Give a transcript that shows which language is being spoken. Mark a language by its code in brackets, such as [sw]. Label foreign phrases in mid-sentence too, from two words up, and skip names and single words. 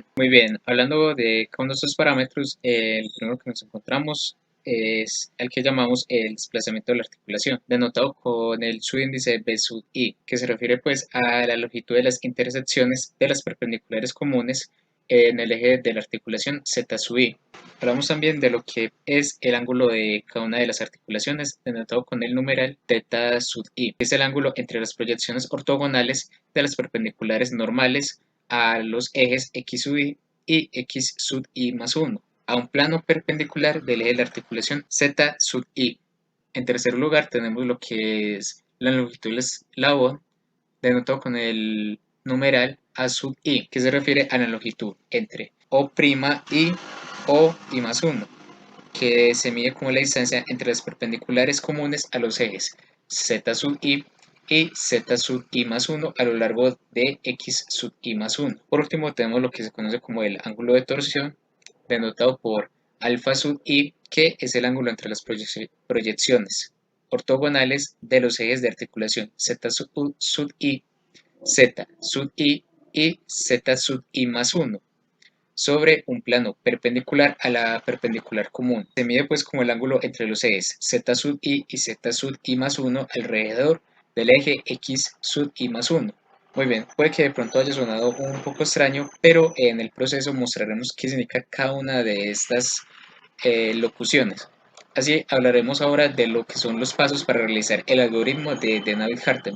[es] Muy bien, hablando de cada uno de estos parámetros, el primero que nos encontramos es el que llamamos el desplazamiento de la articulación, denotado con el subíndice B sub i, que se refiere pues a la longitud de las intersecciones de las perpendiculares comunes en el eje de la articulación Z sub i. Hablamos también de lo que es el ángulo de cada una de las articulaciones, denotado con el numeral θ sub i, que es el ángulo entre las proyecciones ortogonales de las perpendiculares normales a los ejes x sub i y x sub i más 1 a un plano perpendicular del eje de la articulación Z sub i. En tercer lugar tenemos lo que es la longitud del eslabón, denotado con el numeral A sub i, que se refiere a la longitud entre O' y O i más 1, que se mide como la distancia entre las perpendiculares comunes a los ejes Z sub i y z sub i más 1 a lo largo de x sub i más 1. Por último tenemos lo que se conoce como el ángulo de torsión, denotado por alfa sub i, que es el ángulo entre las proyecciones ortogonales de los ejes de articulación z sub i, z sub i y z sub i más 1 sobre un plano perpendicular a la perpendicular común. Se mide pues como el ángulo entre los ejes z sub i y z sub i más 1 alrededor del eje x sub i más 1. Muy bien, puede que de pronto haya sonado un poco extraño, pero en el proceso mostraremos qué significa cada una de estas locuciones. Así hablaremos ahora de lo que son los pasos para realizar el algoritmo de Navier-Hartemann.